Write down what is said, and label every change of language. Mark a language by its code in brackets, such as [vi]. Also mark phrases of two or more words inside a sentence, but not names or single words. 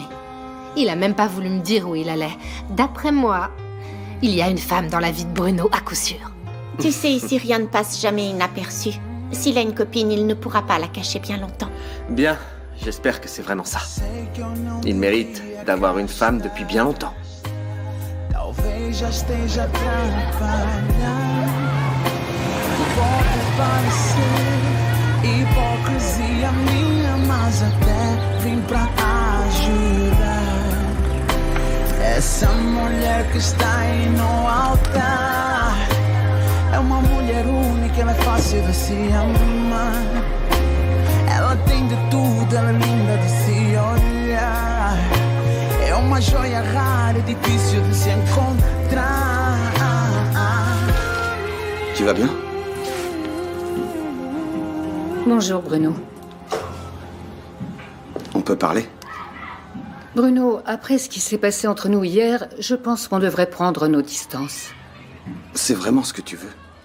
[fr] Il a même pas voulu me dire où il allait. D'après moi, il y a une femme dans la vie de Bruno, à coup sûr. Tu sais, ici, rien ne passe jamais inaperçu. S'il a une copine, il ne pourra pas la cacher bien longtemps. Bien, j'espère que c'est vraiment ça. Il mérite d'avoir une femme depuis bien longtemps. [pt] Talvez já esteja atrapalhado. Pode parecer hipocrisia minha, mas até vim pra ajudar. Essa mulher que está aí no altar é uma mulher única, ela é fácil de se amar. Ela tem de tudo, ela é linda de se olhar. É uma joia rara e difícil de se encontrar. [fr] Tu vas bien? Bonjour, Bruno. On peut parler? Bruno, après ce qui s'est passé entre nous hier, je pense qu'on devrait prendre nos distances. C'est vraiment ce que tu veux?